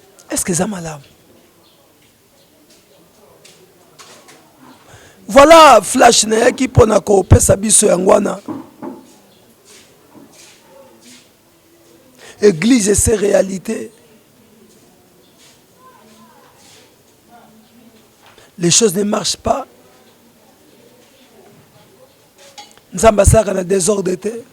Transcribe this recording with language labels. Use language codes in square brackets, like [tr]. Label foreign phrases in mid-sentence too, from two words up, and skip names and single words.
[fr] Est-ce que ça malamu? [ln] Voilà flash na yaki pona ko pesa biso yangwana. [fr] Église et ses réalités. Les choses ne marchent pas. [ln] Nzambe asalaka na désordre te.